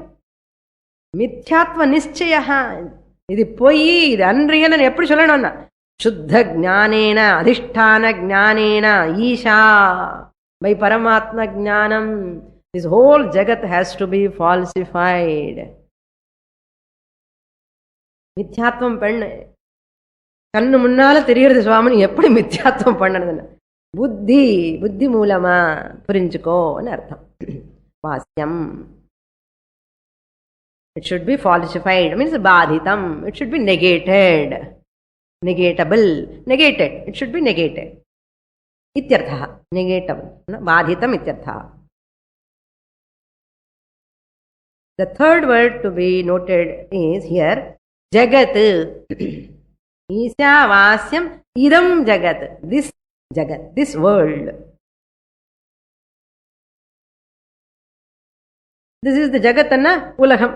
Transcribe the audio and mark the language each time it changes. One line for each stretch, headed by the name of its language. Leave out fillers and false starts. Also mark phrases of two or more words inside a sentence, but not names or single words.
Sanskrit: मिथ्यात्व निश्चयः.
English: This is poi, this is unreal.
Tamil: எப்படி சொல்லணா?
Sanskrit: शुद्ध ज्ञानेन, अधिष्ठान ज्ञानेन, ईश.
English: By
Sanskrit: परमात्म ज्ञानम्,
English: this whole Jagat has to be falsified.
Tamil: மித்யத்வம் பண்ண. கண்ணு முன்னால தெரியிறது ஸ்வாமினி, எப்படி மித்யத்வம் பண்ணதான?
Telugu: బుద్ధి మూలమా పురించుకో అని అర్థం.
Sanskrit: Vasyam.
English: It should be falsified. It means badhitam. It should be negated. Negatable. Negated. It should be negated.
Sanskrit: Ityartha. Negatable. बाधितम् इत्यर्थ.
English: The third word to be noted is here Jagat.
Sanskrit: ईशा वास्यम् इदं जगत्.
English: This Jagat. This world. This is the
Tamil: ஜகதான உலகம்.